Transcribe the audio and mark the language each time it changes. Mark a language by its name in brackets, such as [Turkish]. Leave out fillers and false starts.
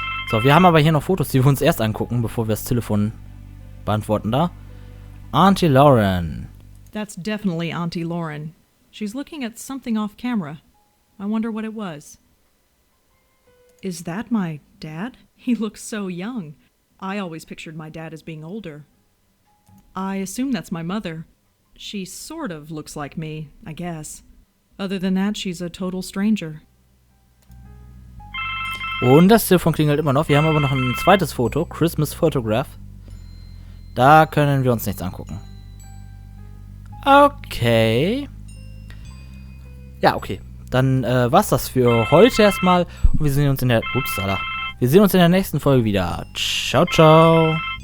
[German] So, wir haben aber hier noch Fotos, die wir uns erst angucken, bevor wir das Telefon beantworten da. [English] Auntie Lauren. That's definitely Auntie Lauren. She's looking at something off camera. I wonder what it was. Is that my dad? He looks so young. I always pictured my dad as being older. I assume that's my mother. She sort of looks like me, I guess. Other than that, she's a total stranger. [German] Und das Telefon klingelt immer noch. Wir haben aber noch ein zweites Foto. [English] Christmas Photograph. [German] Da können wir uns nichts angucken. Okay. Ja, okay. Dann war's das für heute erstmal. Und wir sehen uns in der... Upsala. Wir sehen uns in der nächsten Folge wieder. Ciao, ciao.